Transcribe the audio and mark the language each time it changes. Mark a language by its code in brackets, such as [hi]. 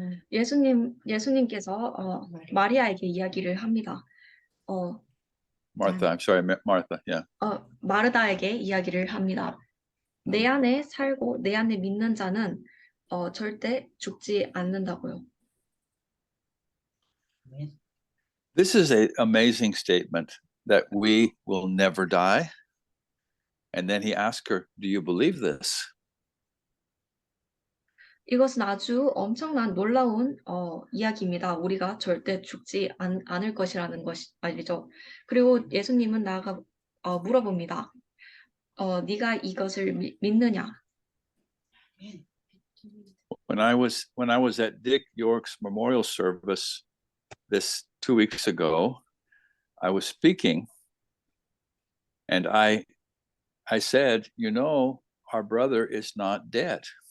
[ko] 예수님께서 마리아에게 이야기를 합니다. [en] Martha, I'm sorry, Martha, yeah. [ko] 마르다에게 이야기를 합니다. 내 안에 살고 내 안에 믿는 자는 절대 죽지 않는다고요. [en] This is an amazing statement that we will never die. And then he asked her, do you believe this? [ko] 이것은 아주 엄청난 놀라운 이야기입니다. 우리가 절대 죽지 않을 것이라는 것이 말이죠. 그리고 예수님은 나아가 물어봅니다. 네가 이것을 믿느냐? [en] When I was at Dick York's memorial service this 2 weeks ago, I was speaking, and I said, you know, our brother is not dead.